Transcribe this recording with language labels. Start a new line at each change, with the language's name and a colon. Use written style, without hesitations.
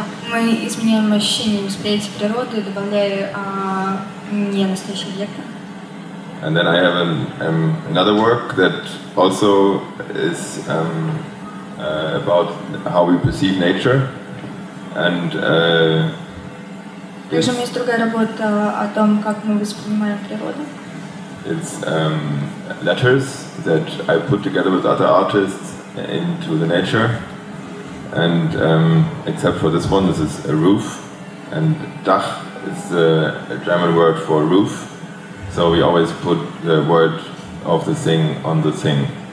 Russian: мы изменяем ощущение восприятия природы, добавляя не настоящие объекты.
English: And then I have another work that also is about how we perceive nature. And
Russian: также у меня есть другая работа о том, как мы воспринимаем природу.
English: It's letters that I put together with other artists into the nature. And except for this one, this is a roof. And Dach is a German word for roof. So we always put the word of the thing on the thing.